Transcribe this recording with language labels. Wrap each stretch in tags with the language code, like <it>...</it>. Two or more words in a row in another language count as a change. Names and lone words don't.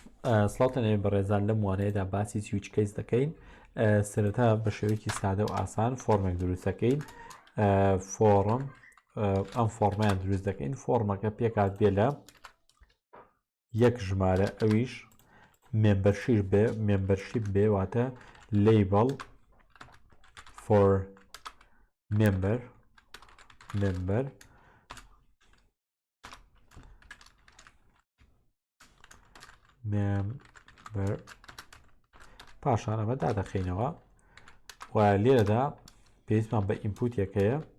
<ckb>سڵاتەنێ بەڕێزان لەم وانەیەدا باسی سویچ کەیس دەکەین سەرەتا بە شێوەیەکی سادە و ئاسان فۆرمێک دروست دەکەین فۆرم ئەم فۆرمەیان دروست دەکەین فۆرمەکە پێکات بێ لە یەک ژمارە ئەویش مێمبەرشیپ بێ واتە</ckb> <en>label for member</en> <ckb>پاشان ئەمە دادەخینەوە و لێرەدا پێویستمان بە ئینپوتێکەیە</ckb>